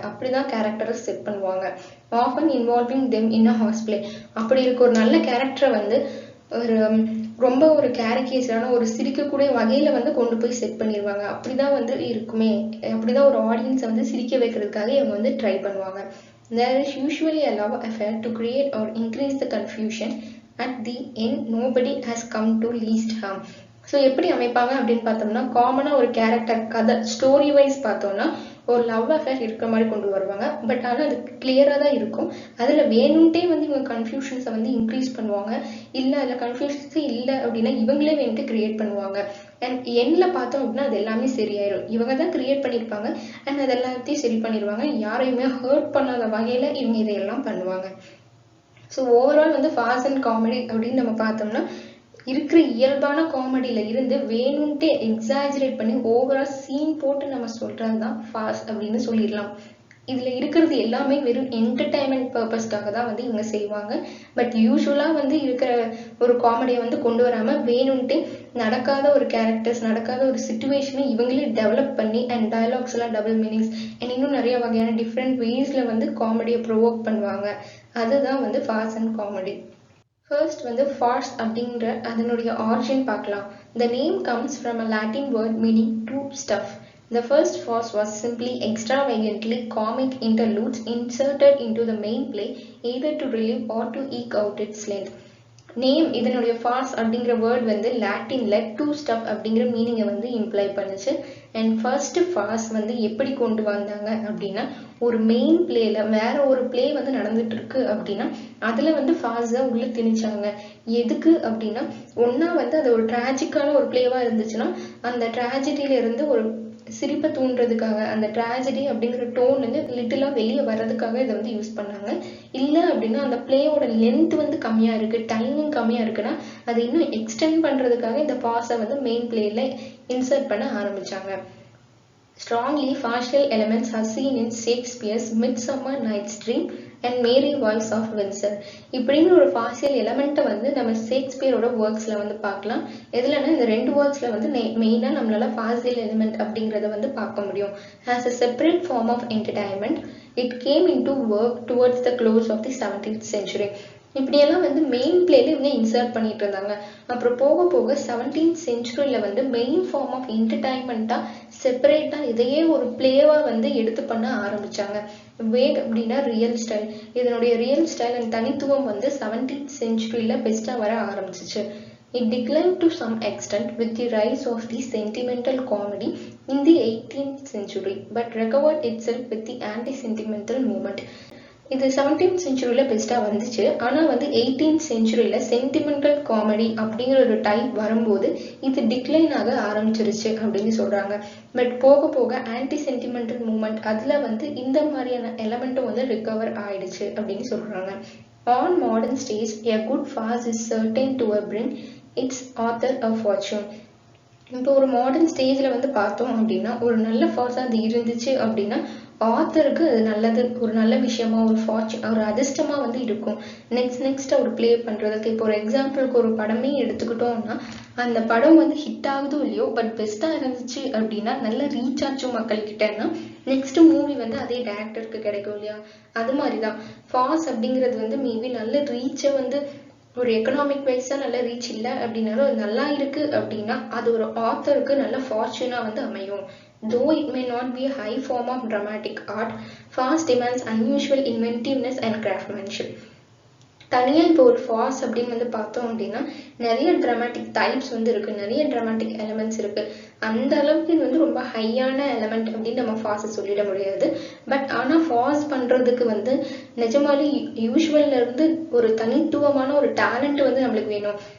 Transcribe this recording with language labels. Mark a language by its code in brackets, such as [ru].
[ta] அப்படிதான் கேரக்டரை செட் பண்ணுவாங்க. [en] Often involving them in a horse play. [ta] அப்படி இருக்க ஒரு நல்ல கேரக்டரை வந்து ஒரு ரொம்ப ஒரு கேரிகேச்சரான ஒரு சிரிக்கக்கூடிய வகையில வந்து கொண்டு போய் செட் பண்ணிடுவாங்க. அப்படிதான் வந்து இருக்குமே, அப்படிதான் ஒரு ஆடியன்ஸை வந்து சிரிக்க வைக்கிறதுக்காக இவங்க வந்து ட்ரை பண்ணுவாங்க. [en] There is usually a love affair to create or increase the confusion. At the end, nobody has come to least harm. [ta] So எப்படி அமைப்பாங்க அப்படின்னு பார்த்தோம்னா காமனாக ஒரு கேரக்டர் கதை ஸ்டோரி வைஸ் பார்த்தோம்னா ஒரு லவ் அஃபேர் இருக்கிற மாதிரி கொண்டு வருவாங்க. பட் ஆனால் அது கிளியராக தான் இருக்கும். அதில் வேணும்ட்டே வந்து இவங்க கன்ஃபியூஷன்ஸை வந்து இன்க்ரீஸ் பண்ணுவாங்க. இல்லை அதில் கன்ஃபியூஷன்ஸே இல்லை அப்படின்னா இவங்களே வேணுட்டு கிரியேட் பண்ணுவாங்க. அண்ட் எண்ணில் பார்த்தோம் அப்படின்னா அது எல்லாமே சரியாயிடும். இவங்க தான் கிரியேட் பண்ணியிருப்பாங்க அண்ட் அது எல்லாத்தையும் சரி பண்ணிடுவாங்க. யாரையுமே ஹர்ட் பண்ணாத வகையில் இவங்க இதையெல்லாம் பண்ணுவாங்க. ஸோ ஓவரால் வந்து ஃபாஸ்ட் அண்ட் காமெடி அப்படின்னு நம்ம பார்த்தோம்னா இருக்கிற இயல்பான காமெடியில் இருந்து வேணும்ட்டே எக்ஸாஜரேட் பண்ணி ஓவரால் சீன் போட்டு நம்ம சொல்கிறது தான் ஃபாஸ்ட் அப்படின்னு சொல்லிடலாம். இதில் இருக்கிறது எல்லாமே வெறும் என்டர்டைன்மெண்ட் பர்பஸ்க்காக தான் வந்து இவங்க செய்வாங்க. பட் யூஸ்வலாக வந்து இருக்கிற ஒரு காமெடியை வந்து கொண்டு வராமல் வேணும்ட்டே நடக்காத ஒரு கேரக்டர்ஸ், நடக்காத ஒரு சுச்சுவேஷனை இவங்களே டெவலப் பண்ணி அண்ட் டயலாக்ஸ் எல்லாம் டபுள் மீனிங்ஸ் அண்ட் இன்னும் நிறைய வகையான டிஃப்ரெண்ட் வேஸில் வந்து காமெடியை ப்ரொவோக் பண்ணுவாங்க. அதுதான் வந்து ஃபாஸ்ட் அண்ட் காமெடி. ஃபர்ஸ்ட் வந்து farce அப்படிங்கிற அதனுடைய ஆரிஜின் பார்க்கலாம். [en] The name comes from a Latin word meaning to stuff. The first farce was simply extravagantly comic interludes inserted into the main play either to relieve or to eke out its length. [ta] Name இதனுடைய Phars அப்படிங்கிற word வந்து லாட்டின்ல two stuff அப்படிங்கிற மீனிங்கை வந்து imply பண்ணுச்சு. And first Phars வந்து எப்படி கொண்டு வந்தாங்க அப்படின்னா, ஒரு மெயின் பிளேல வேற ஒரு பிளே வந்து நடந்துட்டு இருக்கு அப்படின்னா அதுல வந்து ஃபார்ஸை உள்ள திணிச்சாங்க. எதுக்கு அப்படின்னா, ஒன்னா வந்து அது ஒரு டிராஜிக்கான ஒரு பிளேவா இருந்துச்சுன்னா அந்த டிராஜடியில இருந்து ஒரு சிரிப்பை தூண்டுறதுக்காக, அந்த ட்ராஜடி அப்படிங்கிற டோன்லேருந்து லிட்டிலாக வெளியே வர்றதுக்காக இதை வந்து யூஸ் பண்ணாங்க. இல்லை அப்படின்னா அந்த பிளேயோட லென்த் வந்து கம்மியாக இருக்குது, டைமிங் கம்மியாக இருக்குன்னா அதை இன்னும் எக்ஸ்டெண்ட் பண்ணுறதுக்காக இந்த ஃபார்ஸை வந்து மெயின் பிளேயில் இன்சர்ட் பண்ண ஆரம்பித்தாங்க. [en] Strongly farcical elements are seen in Shakespeare's Midsummer Night's Dream and Merry Wives of Windsor. [ta] இப்படின்னு ஒரு ஃபார்சியல் எலமெண்ட்டை வந்து நம்ம ஷேக்ஸ்பியரோட ஒர்க்ஸில் வந்து பார்க்கலாம். எதுலன்னா இந்த ரெண்டு ஒர்க்ஸில் வந்து மெயினாக நம்மளால ஃபார்சியல் எலிமெண்ட் அப்படிங்கிறத வந்து பார்க்க முடியும். [en] As a separate form of entertainment, it came into work towards the close of the 17th century. [ta] இப்படியெல்லாம் வந்து மெயின் பிளேல இவங்க இன்சர்ட் பண்ணிட்டு இருந்தாங்க. அப்புறம் போக போக 17th செஞ்சுரியில வந்து மெயின் ஃபார்ம் ஆஃப் என்டர்டைன்மெண்ட்டா செப்பரேட்டா இதையே ஒரு பிளேவா வந்து எடுத்து பண்ண ஆரம்பிச்சாங்க. வேக் அப்படின்னா ரியல் ஸ்டைல். இதனுடைய ரியல் ஸ்டைல் அண்ட் தனித்துவம் வந்து 17th செஞ்சுரியில பெஸ்டா வர ஆரம்பிச்சிச்சு. [en] It declined to some extent with the rise of the sentimental comedy in the 18th century, but recovered itself with the anti-sentimental movement. [ta] இது 17th செஞ்சுரியில் பெஸ்ட்டாக வந்துச்சு. ஆனால் வந்து 18th செஞ்சுரியில் சென்டிமெண்டல் காமெடி அப்படிங்கிற ஒரு டைப் வரும்போது இது டிக்ளைன் ஆக ஆரம்பிச்சிருச்சு அப்படின்னு சொல்கிறாங்க. பட் போக போக ஆன்டி சென்டிமெண்டல் மூமெண்ட் அதில் வந்து இந்த மாதிரியான எலமெண்ட்டும் வந்து ரிகவர் ஆயிடுச்சு அப்படின்னு சொல்கிறாங்க. [en] On modern stage a good farce is certain to bring its author a fortune. [ta] இப்போ ஒரு மாடர்ன் ஸ்டேஜில் வந்து பார்த்தோம் அப்படின்னா ஒரு நல்ல ஃபார்ஸாக அது இருந்துச்சு அப்படின்னா ஆத்தருக்கு அது நல்லது, ஒரு நல்ல விஷயமா, ஒரு ஃபார்ச்சூன், ஒரு அதிர்ஷ்டமா வந்து இருக்கும். நெக்ஸ்ட் அவர் பிளே பண்றதுக்கு. இப்போ ஒரு எக்ஸாம்பிளுக்கு ஒரு படமே எடுத்துக்கிட்டோம்னா அந்த படம் வந்து ஹிட் ஆகுதோ இல்லையோ பட் பெஸ்டா இருந்துச்சு அப்படின்னா நல்ல ரீச் ஆச்சும் மக்கள்கிட்டன்னா நெக்ஸ்ட் மூவி வந்து அதே டேரக்டருக்கு கிடைக்கும் இல்லையா. அது மாதிரிதான் ஃபார்ஸ் அப்படிங்கிறது வந்து மேபி நல்ல ரீச்சை வந்து ஒரு எக்கனாமிக் வைஸா நல்ல ரீச் இல்லை அப்படின்னாலும் அது நல்லா இருக்கு அப்படின்னா அது ஒரு ஆத்தருக்கு நல்ல ஃபார்ச்சூனா வந்து அமையும். [en] Though it may not be a high form of dramatic art, farce demands unusual inventiveness and craftsmanship. [ta] தனியாக இப்போ ஒரு ஃபார்ஸ் அப்படின்னு வந்து பார்த்தோம் அப்படின்னா நிறைய ட்ராமாட்டிக் டைப்ஸ் வந்து இருக்குது, நிறைய ட்ராமாட்டிக் எலமெண்ட்ஸ் இருக்குது. அந்த அளவுக்கு இது வந்து ரொம்ப ஹையான எலமெண்ட் அப்படின்னு நம்ம ஃபார்ஸை சொல்லிட முடியாது. பட் ஆனால் ஃபார்ஸ் பண்ணுறதுக்கு வந்து நிஜமாலே யூஸ்வல்லேருந்து ஒரு தனித்துவமான ஒரு டேலண்ட் வந்து நம்மளுக்கு வேணும்.